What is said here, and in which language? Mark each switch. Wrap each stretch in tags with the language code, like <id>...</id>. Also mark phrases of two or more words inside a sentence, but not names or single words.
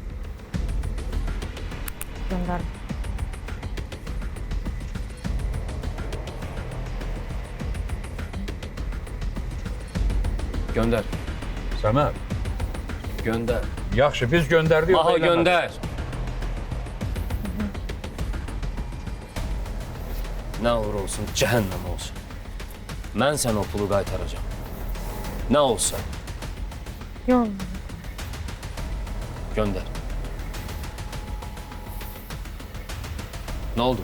<tr>Gönder. Gönder.</tr> <az>Səməd,</az> <tr>Gönder.</tr> <az>yaxşı, biz göndərdik.</az> <tr>Aha gönder. Ne olur olsun, cehennem olsun. Ben sana o pulu qaytaracağım. Ne olsa Yok. gönder. Ne oldu?</tr>